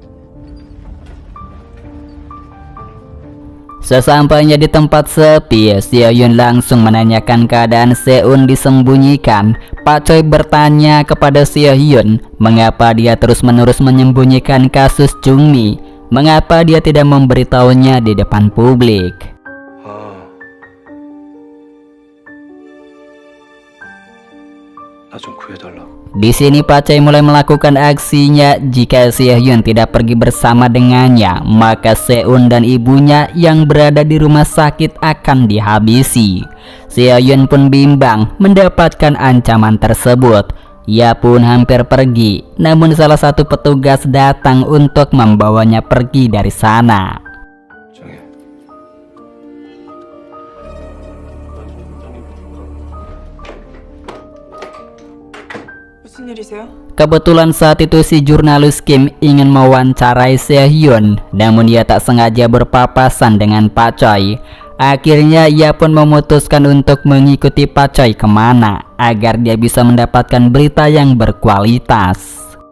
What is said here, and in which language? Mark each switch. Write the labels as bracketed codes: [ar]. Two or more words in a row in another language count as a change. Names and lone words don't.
[id] Sesampainya di tempat sepi, Seo Hyun langsung menanyakan keadaan Seon disembunyikan. Pak Choi bertanya kepada Seo Hyun, mengapa dia terus-menerus menyembunyikan kasus Jungmi? Mengapa dia tidak memberitahunya di depan publik? [ko] 나 좀 구해달라고. [id] Di sini Pak Choi mulai melakukan aksinya. Jika Seo Hyun tidak pergi bersama dengannya, maka Seon dan ibunya yang berada di rumah sakit akan dihabisi. Seo Hyun pun bimbang mendapatkan ancaman tersebut. Ia pun hampir pergi, namun salah satu petugas datang untuk membawanya pergi dari sana. [ko] 정해. 무슨 일이세요? [id] Kebetulan saat itu si jurnalis Kim ingin mewawancarai Seo Hyun, namun ia tak sengaja berpapasan dengan Pak Choi. Akhirnya ia pun memutuskan untuk mengikuti Pak Choi kemana, agar dia bisa mendapatkan berita yang berkualitas.